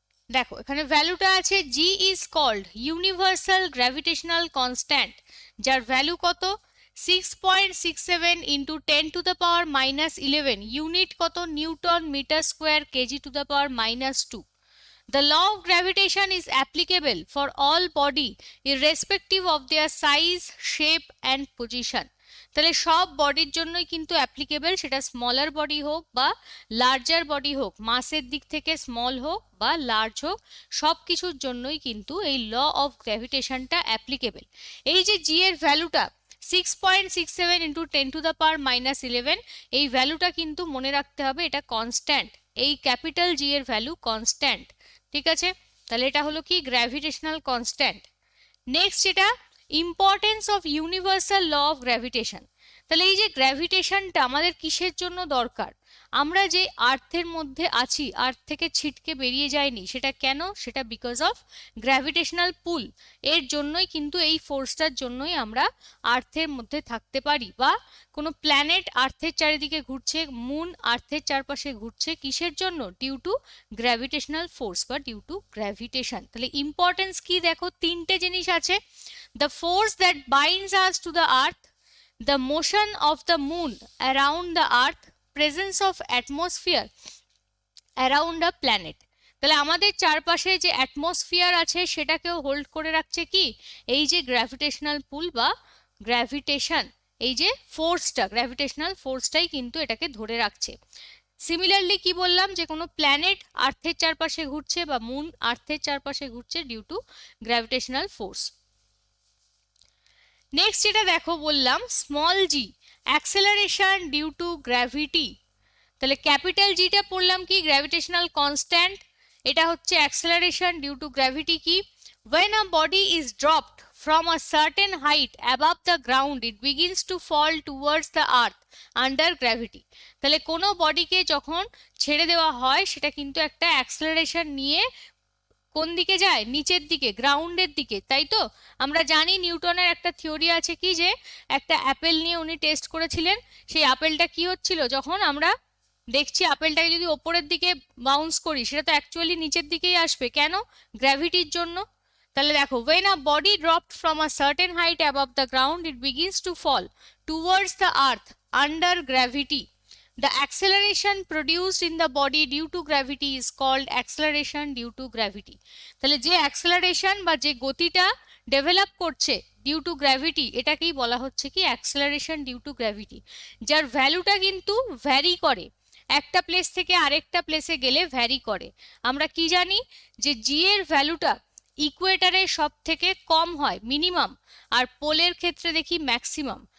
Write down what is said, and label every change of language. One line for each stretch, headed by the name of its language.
Bangla: দেখো এখানে ভ্যালুটা আছে, জি is called universal gravitational constant, যার ভ্যালু কত? 6.67 ইন্টু 10⁻⁻11। ইউনিট কত?
English: Newton metre square kg⁻²। The law of gravitation is applicable for all body irrespective of their size, shape and position.
Bangla: তাহলে সব বডির জন্যই কিন্তু অ্যাপ্লিকেবল, সেটা স্মলার বডি হোক বা লার্জার বডি হোক, মাসের দিক থেকে স্মল হোক বা লার্জ হোক, সব কিছুর জন্যই কিন্তু এই ল অফ গ্র্যাভিটেশনটা অ্যাপ্লিকেবল। এই যে জি এর ভ্যালুটা 6.67 ইন্টু 10⁻⁻11, এই ভ্যালুটা কিন্তু মনে রাখতে হবে, এটা কনস্ট্যান্ট। এই ক্যাপিটাল জি এর ভ্যালু কনস্ট্যান্ট, ঠিক আছে? তাহলে এটা হলো কি গ্র্যাভিটেশনাল কনস্ট্যান্ট।
English: Next, যেটা importance of universal law of gravitation.
Bangla: তাহলে এই যে গ্র্যাভিটেশনটা আমাদের কিসের জন্য দরকার? আমরা যে আর্থের মধ্যে আছি, আর্থ থেকে ছিটকে বেরিয়ে যায়নি, সেটা কেন? সেটা বিকজ অফ গ্র্যাভিটেশনাল পুল। এর জন্যই কিন্তু, এই ফোর্সটার জন্যই আমরা আর্থের মধ্যে থাকতে পারি, বা কোনো প্ল্যানেট আর্থের চারিদিকে ঘুরছে, মুন আর্থের চারপাশে ঘুরছে, কিসের জন্য?
English: Due to gravitational force বা due to gravitation.
Bangla: তাহলে ইম্পর্টেন্স কি? দেখো তিনটে জিনিস আছে।
English: The force that binds us to the earth, the motion of the moon around the earth, presence of atmosphere around a planet.
Bangla: তাহলে আমাদের চারপাশে যে অ্যাটমসফিয়ার আছে সেটাকেও হোল্ড করে রাখছে কি? এই যে গ্র্যাভিটেশনাল পুল বা গ্র্যাভিটেশন, এই যে ফোর্সটা, গ্র্যাভিটেশনাল ফোর্সটাই কিন্তু এটাকে ধরে রাখছে। সিমিলারলি কি বললাম, যে কোনো প্ল্যানেট আর্থের চারপাশে ঘুরছে বা মুন আর্থের চারপাশে ঘুরছে due to gravitational force. Next যেটা দেখো বললাম, small G, acceleration due to gravity. তাহলে ক্যাপিটাল জিটা পড়লাম কি? Gravitational constant. এটা হচ্ছে অ্যাক্সেলারেশন ডিউ টু গ্র্যাভিটি। কি?
English: when a body is dropped from a certain height above the ground, it begins to fall towards the earth under gravity.
Bangla: তাহলে কোনো বডিকে যখন ছেড়ে দেওয়া হয়, সেটা কিন্তু একটা অ্যাক্সেলারেশন নিয়ে কোন দিকে যায়? নিচের দিকে, গ্রাউন্ডের দিকে, তাই তো? আমরা জানি নিউটনের একটা থিওরি আছে কি, যে একটা অ্যাপেল নিয়ে উনি টেস্ট করেছিলেন। সেই আপেলটা কি হচ্ছিল, যখন আমরা দেখছি আপেলটাকে যদি ওপরের দিকে বাউন্স করি, সেটা তো অ্যাকচুয়ালি নিচের দিকেই আসবে। কেন? গ্র্যাভিটির জন্য। তাহলে দেখো,
English: when a body dropped from a certain height above the ground, it begins to fall towards the earth under gravity. The acceleration produced in the body due to gravity is called acceleration due to gravity.
Bangla: তাহলে যে acceleration বা যে গতিটা develop করছে due to gravity, এটাকেই বলা হচ্ছে কি অ্যাক্সেলারেশন ডিউ টু গ্র্যাভিটি, যার ভ্যালুটা কিন্তু ভ্যারি করে, একটা প্লেস থেকে আরেকটা প্লেসে গেলে ভ্যারি করে। আমরা কি জানি যে জি এর ভ্যালুটা ইকুয়েটারে সব থেকে কম হয় মিনিমাম, আর পোলের ক্ষেত্রে দেখি ম্যাক্সিমাম।